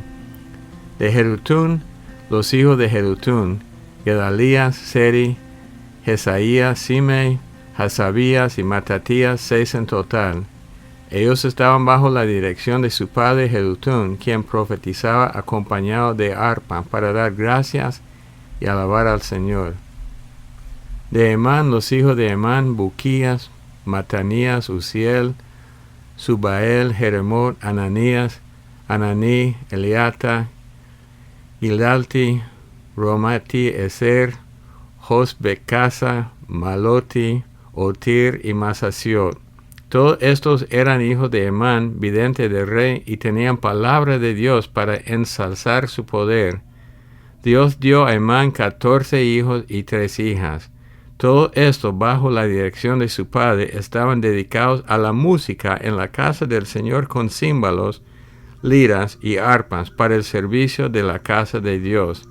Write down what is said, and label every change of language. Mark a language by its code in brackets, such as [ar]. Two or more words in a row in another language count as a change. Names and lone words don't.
[es] De Jedutún, los hijos de Jedutún, Gedalías, Seri, Jesaías, Simei, Hasabías y Matatías, 6 en total. Ellos estaban bajo la dirección de su padre Jedutún, quien profetizaba acompañado de arpa para dar gracias y alabar al Señor. De Emán, los hijos de Emán, Buquías, Matanías, Uziel, Subael, Jeremot, Ananías, Ananí, Eliata, Gilalti, Romati, Eser, Josbecasa, Maloti, Otir y Masasiot. Todos estos eran hijos de Emán, vidente del rey, y tenían palabra de Dios para ensalzar su poder. Dios dio a Emán 14 hijos y 3 hijas. Todo esto, bajo la dirección de su padre, estaban dedicados a la música en la casa del Señor con címbalos, liras y arpas para el servicio de la casa de Dios.